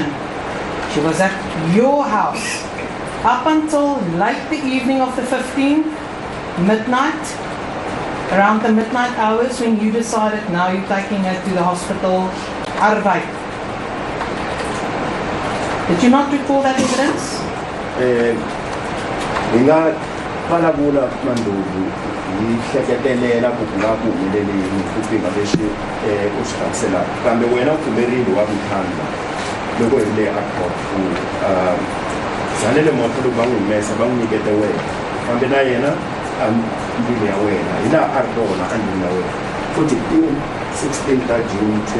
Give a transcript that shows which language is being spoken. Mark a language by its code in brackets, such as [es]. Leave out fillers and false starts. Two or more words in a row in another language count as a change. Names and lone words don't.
[en] She was at your house up until late the evening of the 15th, midnight, around the midnight hours when you decided now you're taking her to the hospital, Arbeid. Did you not recall that evidence? [ts] Madala Ndlovu yihleketelela ku nga ku humeleleni ku fika leswi u swi hlamuselaka kambe wena u pfumerile wa vutlhanga loko hi le airport ku Zanele Mota loko va n'wi humesa va n'wi nyikete wena kambe na yena a ndlwini ya wena hi laha a ri kona a ndlwini ya wena 16 June